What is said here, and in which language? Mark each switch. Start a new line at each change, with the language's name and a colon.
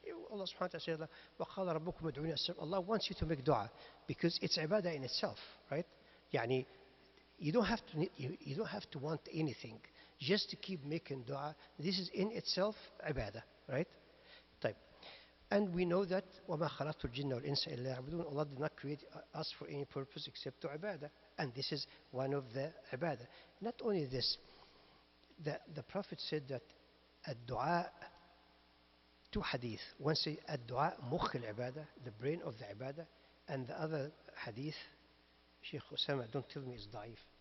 English: Allah subhanahu wa ta'ala said,
Arabic: وَقَالَ رَبُّكُمْ ادْعُونِي أَسْتَجِبْ.
English: Allah wants you to make dua because it's ibadah in itself, right? يعني you don't have to want anything. Just to keep making dua. This is in itself ibadah, right?
Arabic: طيب.
English: And we know that
Arabic: وَمَا خَلَقْتُ الْجِنَّ وَالْإِنسَ إِلَّا يَعْبُدُونَ.
English: Allah did not create us for any purpose except to ibadah. And this is one of the ibadah. Not only this, the Prophet said that الدعاء, two hadith. One say
Arabic: الدعاء مخ العبادة,
English: the brain of the ibadah. And the other hadith, Sheikh Osama, don't tell me it's da'if.